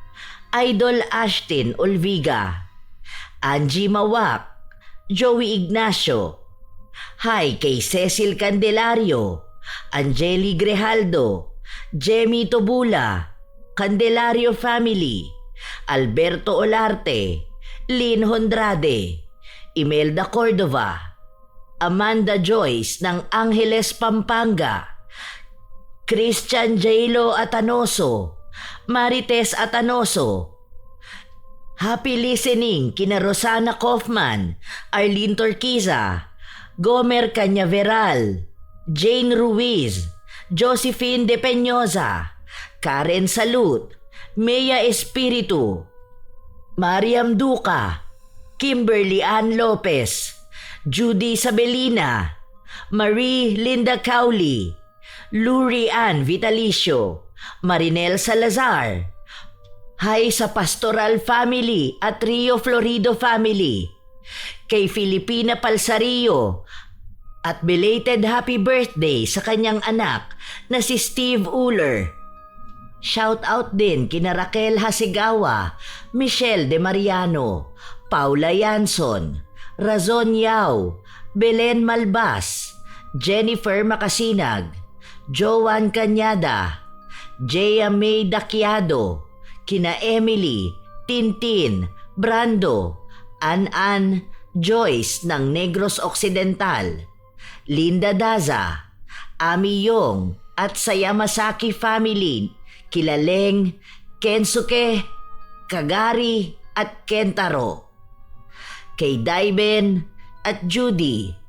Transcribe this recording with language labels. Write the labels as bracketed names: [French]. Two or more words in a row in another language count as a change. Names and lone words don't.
[Filipino] Idol Ashton Olviga, Angie Mawak, Joey Ignacio, hi kay Cecil Candelario, Angeli Grejaldo, Jemmy Tobula, Candelario Family, Alberto Olarte, Lynn Hondrade, Imelda Cordova, Amanda Joyce ng Angeles, Pampanga, Christian Jailo Atanoso, Marites Atanoso. [English] Happy listening [Filipino] kina Rosana Kaufman, Arlene Torquiza, Gomer Cañaveral, Jane Ruiz, Josephine De Peñosa, Karen Salut, Mea Espiritu, Mariam Duca, Kimberly Ann Lopez, Judy Sabelina, Marie Linda Cowley, Luri Ann Vitalicio, Marinel Salazar. Hi sa Pastoral Family at Rio Florido Family, kay Filipina Palsario, at [English] belated happy birthday [Filipino] sa kanyang anak na si Steve Uller. [English] Shout out [Filipino] din kina Raquel Hasigawa, Michelle De Mariano, Paula Yanson, Razon Yao, Belen Malbas, Jennifer Makasinag, Joan Cañada, Jea May Daquiado, kina Emily, Tintin, Brando, An-An, Joyce ng Negros Occidental, Linda Daza, Ami Yong at sa Yamasaki family, Kilaleng, Kensuke, Kagari at Kentaro. Kay Daiben at Judy.